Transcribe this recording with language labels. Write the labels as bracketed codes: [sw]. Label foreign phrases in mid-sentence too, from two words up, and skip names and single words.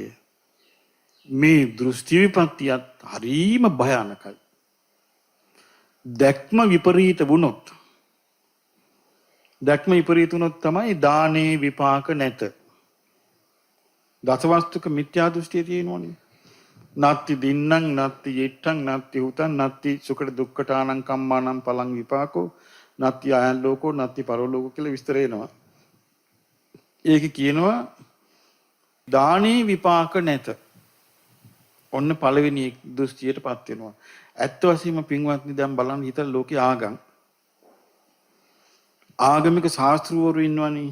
[si] මේ දෘෂ්ටි විපත්තියත් හරීම භයානකයි. දැක්ම විපරීත වුණොත් තමයි දානේ විපාක නැත. දසවස්තුක මිත්‍යා දෘෂ්ටිය තියෙනවනේ. [pi] නත්ති දින්නම් නත්ති යෙට්ටං නත්ති උතං නත්ති සුකට දුක්ඛටානං කම්මානං පලං විපාකෝ නත්ති ආයන් ලෝකෝ නත්ති පරලෝකෝ [si] කියලා විස්තර එනවා. ඒක කියනවා දානේ විපාක නැත. ඔන්න පළවෙනි දෘෂ්ටියටපත් වෙනවා. ඇත්ත වශයෙන්ම පින්වත්නි දැන් බලන්න හිතලා ලෝකේ ආගමික ශාස්ත්‍රවරු ඉන්නවනේ.